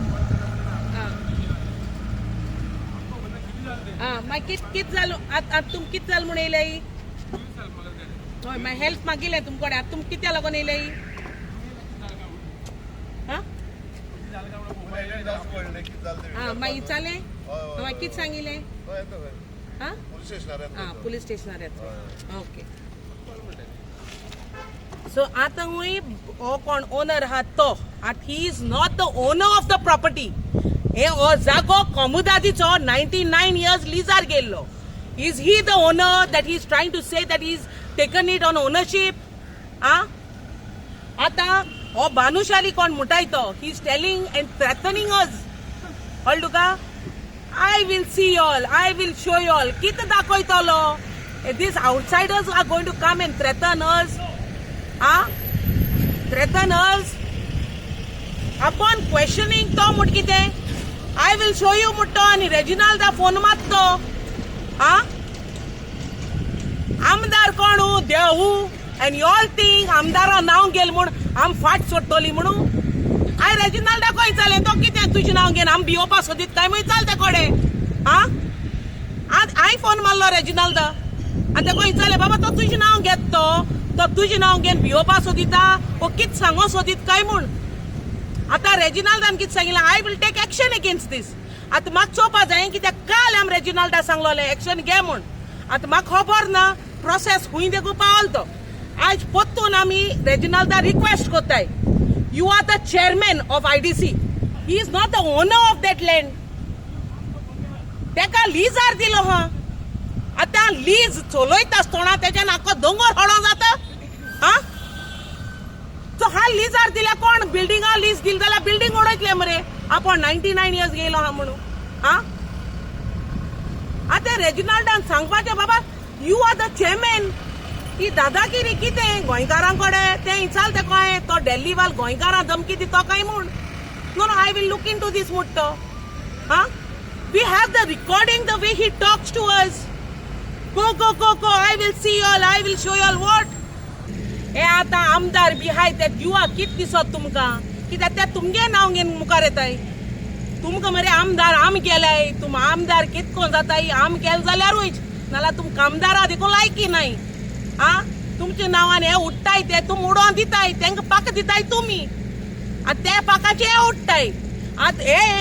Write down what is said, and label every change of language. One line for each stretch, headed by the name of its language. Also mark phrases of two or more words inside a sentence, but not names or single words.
Konkani: मागीर कित जालो आतां तुम कित जाल म्हूण येयले हय मागीर हेल्प मागिल्लें तुमचे कडेन आतां तुम कित्या लागून येयले मागीर जालें मागीर कितें सांगिल्लें पुलीस स्टेशनार येता
English: okay so
Konkani: आतां हूंय हो कोण ओनर आहा तो आतां
English: he is not the owner of the property
Konkani: हे हो जागो कोमुदादीचो 99 years लिजार गेल्लो
English: is he the owner that he is trying to say that he is taken it on ownership
Konkani: आतां हो बानुशाली कोण म्हणटाय तो
English: he is telling and threatening us
Konkani: कळ्ळें तुका
English: I will see y'all. I will show y'all.
Konkani: कितें दाखयतलो?
English: These outsiders are going to come and threaten us. Threaten us. Upon questioning
Konkani: तो म्हूण कितें?
English: I will show you
Konkani: म्हणटो आनी रेजिनाल्डा फोन मारतो. आमदार कोण देव
English: and you all think
Konkani: आमदारा नांव गेल म्हूण आम फाट सोडटली म्हणून आय रेजिनाल्डा खंय चाले तो कितें तुजें नांव घेवन आमी भिवपाक सोदीत काय म्हूण चाल ते कडेन हांय फोन मारलो रेजिनाल्डा आनी ते खंय चाले बाबा तो तुजें नांव घेत तो तुजें नांव घेवन भिवपाक सोदिता वो कितें सांगो सोदीत काय म्हूण आतां रेजिनाल्डान कितें सांगिल्लें
English: I will take action against this
Konkani: आतां म्हाका चोवपा जाय कित्याक काल आमी रेजिनाल्डा सांगलोलें एक्शन घे म्हूण आतां म्हाका खबर ना प्रोसेस खूंय देखून पावलो तो आयज पोत्तून आमी रेजिनाल्डा रिक्वेस्ट कोत्ताय
English: You are the chairman of IDC. He is not the owner of that land.
Konkani: तेका लीजार दिलो हा आतां लीज चलोयता आसतना तेच्यान आख्खो दोंगर हडो जाता सो हा लीजार दिल्या कोण बिल्डिंगा लीज दिली जाल्यार बिल्डिंग उडयतले मरे आपण 99 years गेलो हा म्हणून आतां रेजिनाल्डान सांगपाचें बाबा
English: you are the chairman
Konkani: ही दादागिरी कितें गोंयकारां कडेन तें इचाल ते कळ्ळें तो डेल्ली वाल गोंयकारां धमकी दितो काय म्हूण
English: no I will look into this
Konkani: म्हणटा
English: we have the recording the way he talks to us go I will see you all I will show you all what
Konkani: हे आतां आमदार बिहाय ते युवा कित दिसत तुमकां कित्याक ते तुमगे नांव घेवन मुखार येताय तुमकां मरे आमदार आम केलाय तुम आमदार कितको जाताय आम केल जाल्यारूय नाल्यार तुमकां आमदारा देखून लायकी नाय तुमच्या नांवान हे उठताय ते तुम उडोवन दिताय तेंका पाक दिताय तुमी आतां ते पाकाचे हे उठताय आतां हे